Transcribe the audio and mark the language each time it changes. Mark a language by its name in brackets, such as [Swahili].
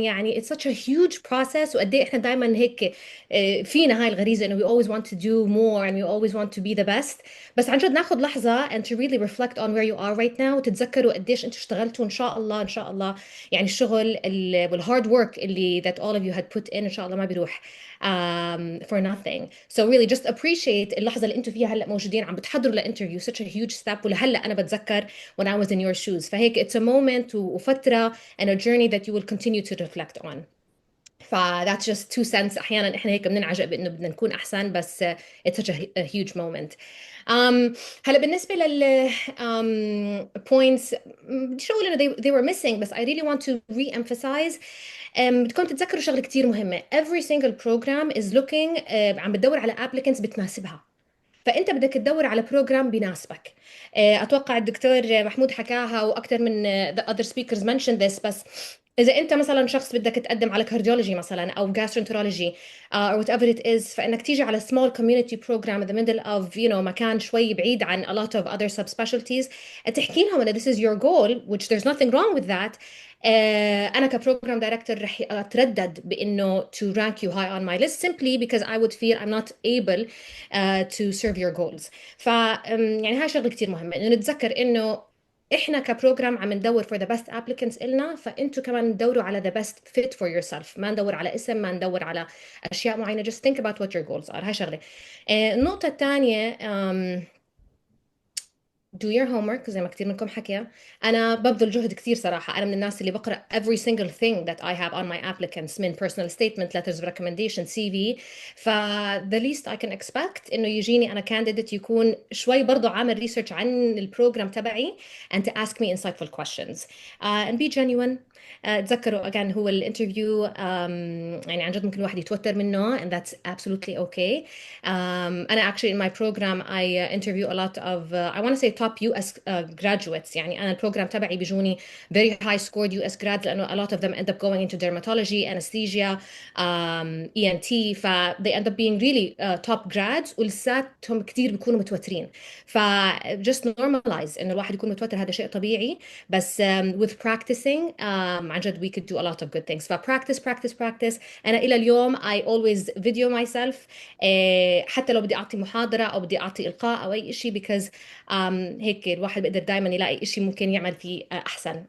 [English] يعني it's such a huge process. [Arabic] وقد ايه احنا دائما هيك فينا هاي الغريزه انه [English] we always want to do more and we always want to be the best. [Arabic] بس عن جد ناخذ لحظه [English] and to really reflect on where you are right now [Arabic] وتتذكروا قديش انتم اشتغلتوا ان شاء الله ان شاء الله. يعني الشغل والهارد work اللي [English] that all of you had put in [Arabic] ان شاء الله ما بيروح [English] for nothing. So really just appreciate [Arabic] اللحظة اللي انتم فيها هلا موجودين عم بتحضروا لانترفيو. [English] such a huge step. ولهلا انا بتذكر when I was in your shoes. فهيك it's a moment وفترة and a journey that you will continue to reflect on. ف that's just two cents. [Arabic] احيانا احنا هيك بننعجب بانه بدنا نكون احسن بس [English] it's such a huge moment. هلا بالنسبة لل points بديش اقول انه they were missing بس I really want to re-emphasize. [Arabic] بدكم تتذكروا شغله كتير مهمه. [English] every single program is looking عم بتدور على applicants بتناسبها. [Arabic] فانت بدك تدور على بروجرام بيناسبك. اتوقع الدكتور محمود حكاها واكثر من [English] the other speakers mentioned this. [Arabic] بس اذا انت مثلا شخص بدك تقدم على [English] Cardiology مثلا او gastroenterology or whatever it is فانك تيجي على small community program in the middle of مكان شوي بعيد عن a lot of other subspecialties تحكي لهم ان this is your goal which there's nothing wrong with that. [Arabic] انا كبروجرام دايركتور رح اتردد بانه [English] to rank you high on my list simply because I would feel I'm not able to serve your goals. [Arabic] ف يعني هاي شغله كتير مهمه انه نتذكر انه احنا كبروجرام عم ندور [English] for the best applicants [Arabic] إلنا. [English] فانتوا كمان تدوروا على the best fit for yourself. [Arabic] ما ندور على اسم ما ندور على اشياء معينه. [English] just think about what your goals are. هاي شغله. [Arabic] النقطه الثانيه do your homework زي ما كتير منكم حكيا. أنا ببذل جهد كتير صراحة. أنا من الناس اللي بقرأ [English] every single thing that I have on my applicants [Arabic] من personal statement, letters of recommendation, CV. [English] ف the least I can expect إنه يجيني أنا candidate [Arabic] يكون شوي برضو عامل [English] research عن البروجرام تبعي and to ask me insightful questions and be genuine. [Arabic] تذكروا again هو الانترفيو يعني عن جد ممكن الواحد يتوتر منه [English] and that's absolutely okay. أنا actually in my program I interview a lot of I want to say top US graduates. [Arabic] يعني أنا البروجرام تبعي بيجوني [English] very high scored US grads لأنه a lot of them end up going into dermatology, anesthesia, ENT. ف they end up being really top grads [Arabic] ولساتهم كتير بيكونوا متوترين. ف just normalize إنه الواحد يكون متوتر. هذا شيء طبيعي بس [English] with practicing عن جد we could do a lot of good things. ف practice. [Arabic] أنا إلى اليوم [English] I always video myself [Arabic] حتى لو بدي أعطي محاضرة أو بدي أعطي إلقاء أو أي شيء because هيك الواحد بيقدر دائما يلاقي شيء ممكن يعمل فيه أحسن.